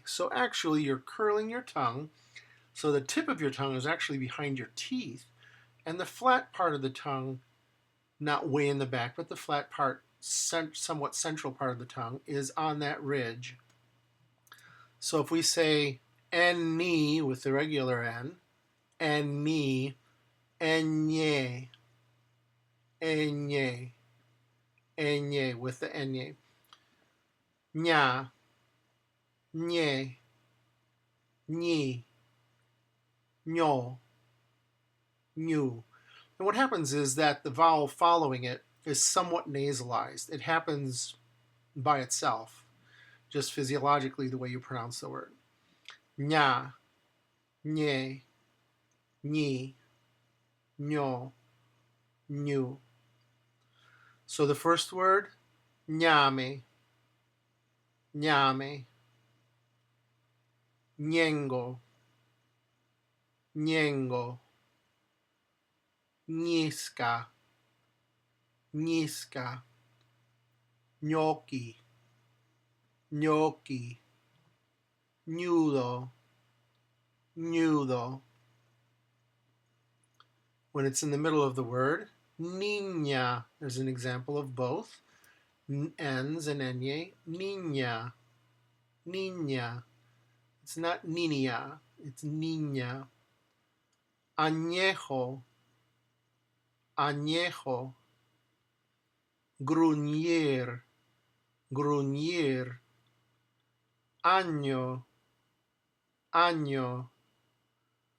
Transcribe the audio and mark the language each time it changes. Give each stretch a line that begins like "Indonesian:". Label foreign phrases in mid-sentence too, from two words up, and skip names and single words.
English: So actually you're curling your tongue. So the tip of your tongue is actually behind your teeth. And the flat part of the tongue, not way in the back, but the flat part, somewhat central part of the tongue, is on that ridge. So if we say enni with the regular N, enni, enye, enye, enye with the enye. Nya, nye, ni, nyo, nyu. And what happens is that the vowel following it is somewhat nasalized. It happens by itself, just physiologically the way you pronounce the word. Nya, nye, ni, nyo, nyu. So the first word,
Spanish: ñame, ñame, ñengo, ñengo, ñisca, ñisca, gnocchi, gnocchi, nudo, nudo.
English: When it's in the middle of the word, niña. There's an example of both. N's and enye,
Spanish: niña, niña.
English: It's not niña, it's niña.
Spanish: Añejo, añejo. Gruñir, gruñir. Año, año.